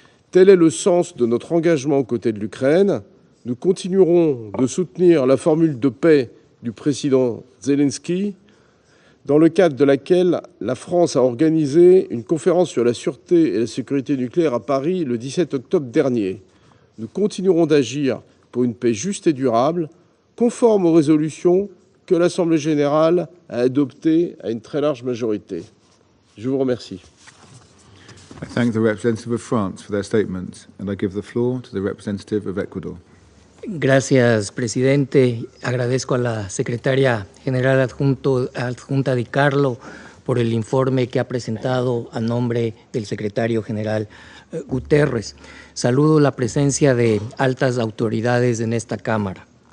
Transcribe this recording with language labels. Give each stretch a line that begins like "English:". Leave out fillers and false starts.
French: Tel est le sens de notre engagement aux côtés de l'Ukraine. Nous continuerons de soutenir la formule de paix du président Zelensky, dans le cadre de laquelle la France a organisé une conférence sur la sûreté et la sécurité nucléaire à Paris le 17 octobre dernier. Nous continuerons d'agir pour une paix juste et durable, conforme aux résolutions que l'Assemblée générale a adoptées à une très large majorité. Je vous remercie.
English: I thank the representative of France for their statement, and I give the floor to the representative of Ecuador.
Spanish: Gracias, presidente. Agradezco a la secretaria general adjunta Di Carlo por el informe que ha presentado a nombre del secretario general Guterres. Saludo la presencia de altas autoridades en esta Cámara.